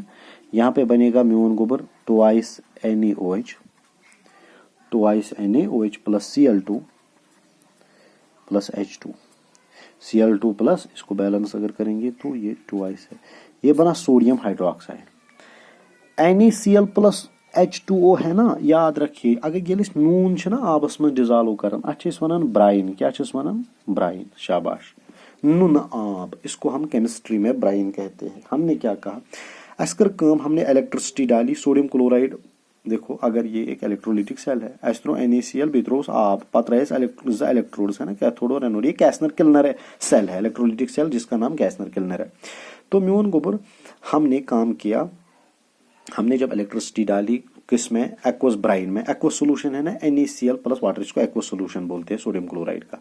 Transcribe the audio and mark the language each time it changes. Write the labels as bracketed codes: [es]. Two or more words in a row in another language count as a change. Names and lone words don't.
[hi] यहाँ पे बनेगा [ks] म्योन गोबर [hi] ट्वाइस NaOH प्लस Cl2 प्लस H2. Cl2 प्लस, इसको बैलेंस अगर करेंगे तो ये ट्वाइस है. ये बना [en] sodium hydroxide. [hi] NaCl प्लस H2O है ना, याद रखिए. [ks] अगर ये नून ना आबस में डिजॉल्व करन, अच्छा वनान ब्राइन. क्या वनान? ब्राइन. शाबाश. नुन आब, [hi] इसको हम केमिस्ट्री में ब्राइन कहते हैं. हमने क्या कहा? अस्कर काम, हमने इलेक्ट्रिसिटी डाली. [en] sodium chloride, [hi] देखो अगर ये एक [en] electrolytic cell [hi] है, [ks] अस त्रो NaCl बेत्रोस आब, पत रहे इलेक्ट्रोड्स है ना, कैथोड और एनोड. [hi] ये कैसनर केल्नर सेल है, [en] electrolytic cell [hi] जिसका नाम कैसनर केल्नर है. तो [ks] म्योन गोबर [hi] हमने काम किया, हमने जब इलेक्ट्रिसिटी डाली किसमें? [en] aqueous brine में. aqueous solution [hi] है ना NaCl [en] plus water, [hi] इसको [en] aqueous solution [hi] बोलते हैं [en] sodium chloride [hi] का.